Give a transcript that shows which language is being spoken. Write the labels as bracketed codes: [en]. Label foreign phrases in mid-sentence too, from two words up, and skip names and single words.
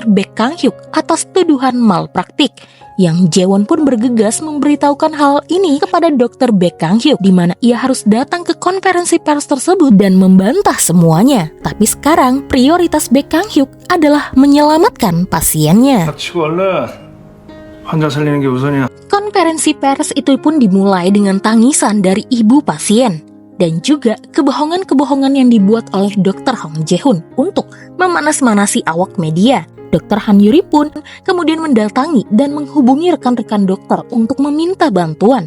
[id] Baek Kang-hyuk atas tuduhan malpraktik. Yang Jae-won pun bergegas memberitahukan hal ini kepada Dr. Baek Kang-hyuk, di mana ia harus datang ke konferensi pers tersebut dan membantah semuanya. Tapi sekarang prioritas Baek Kang-hyuk adalah menyelamatkan pasiennya. [ko] 닥치고 얼른 환자 살리는 게 우선이야. [id] Konferensi pers itu pun dimulai dengan tangisan dari ibu pasien dan juga kebohongan-kebohongan yang dibuat oleh Dr. Hong Jae-hoon untuk memanas-manasi awak media. Dr. Han Yuri pun kemudian mendatangi dan menghubungi rekan-rekan dokter untuk meminta bantuan.